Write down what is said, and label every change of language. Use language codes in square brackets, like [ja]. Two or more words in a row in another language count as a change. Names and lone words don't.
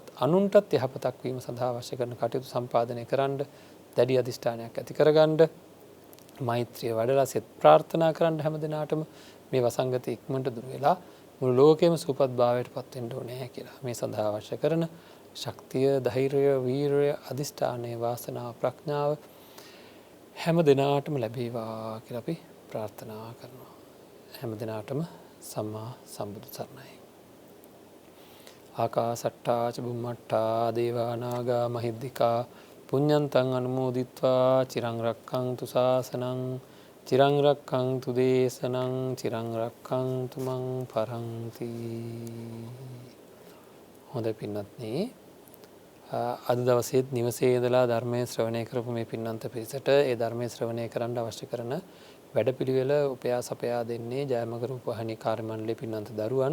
[si] අනුන්ටත් යහපතක් වීම සඳහා අවශ්‍ය කරන කටයුතු සම්පාදනය කරන්න දැඩි අධිෂ්ඨානයක් ඇති කරගන්න මෛත්‍රිය වඩලා සෙත් ප්‍රාර්ථනා කරන්න හැම දිනාටම මේ වසංගතය ඉක්මනට දුර වෙලා මුළු ලෝකෙම සුවපත් භාවයට පත් වෙන්න ඕනේ කියලා මේ සඳහා අවශ්‍ය කරන ශක්තිය, ධෛර්යය, වීරය, අධිෂ්ඨානය, වාසනාව, ප්‍රඥාව හැම දිනාටම ලැබේවා කියලා අපි ප්‍රාර්ථනා කරනවා. හැම දිනාටම සම්මා සම්බුදු සරණයි. [pi] ආකාසට්ටා ච බුම්මට්ටා දේවා නාග මහිද්దికා පුඤ්ඤන්තං අනුමෝදිත්වා චිරං රක්ඛන්තු ශාසනං චිරං රක්ඛන්තු දේශනං චිරං රක්ඛන්තු මං පරන්ති. [si] හොඳයි පින්වත්නි, අද දවසේත් නිවසේ ඉඳලා ධර්මයේ ශ්‍රවණය කරපු මේ පින්නන්ත පිරිසට ඒ ධර්මයේ ශ්‍රවණය කරන්න අවශ්‍ය කරන වැඩපිළිවෙල උපයාස අපයා දෙන්නේ ජයමග රූපවාහිනී කාර්ය මණ්ඩලයේ පින්නන්ත දරුවන්.